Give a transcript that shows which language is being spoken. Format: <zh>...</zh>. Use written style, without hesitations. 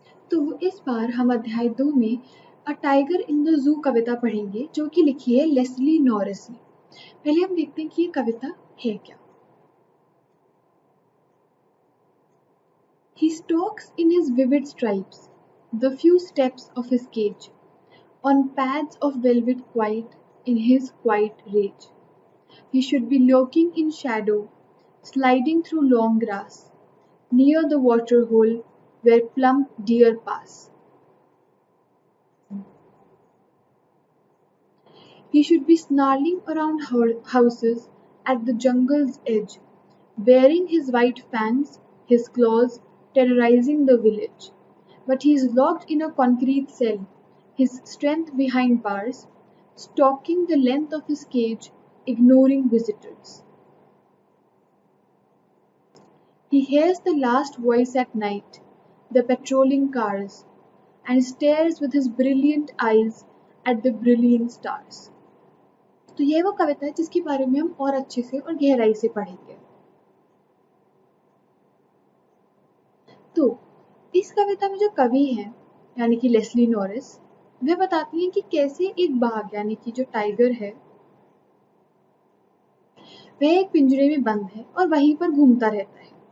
<hi>तो इस बार हम अध्याय 2 में a tiger in the zoo कविता पढ़ेंगे जो कि लिखी है लेस्ली नॉरिस ने। पहले हम देखते हैं कि ये कविता है क्या।</hi> <en>He stalks in his vivid stripes, the few steps of his cage, on pads of velvet quiet in his quiet rage. He should be lurking in shadow, sliding through long grass, near the water hole where plump deer pass. He should be snarling around houses at the jungle's edge, wearing his white fangs, his claws, terrorizing the village. But he is locked in a concrete cell, his strength behind bars, stalking the length of his cage, ignoring visitors. He hears the last voice at night, the patrolling cars, and stares with his brilliant eyes at the brilliant stars.</en> <hi>तो ये वो कविता है जिसके बारे में हम और अच्छे से और गहराई से पढ़ेंगे। तो इस कविता में जो कवि हैं यानी कि लेस्ली नॉरिस, वह बताती हैं कि कैसे एक बाघ यानी कि जो टाइगर है वह एक पिंजरे में बंद है और वहीं पर घूमता रहता है।</hi>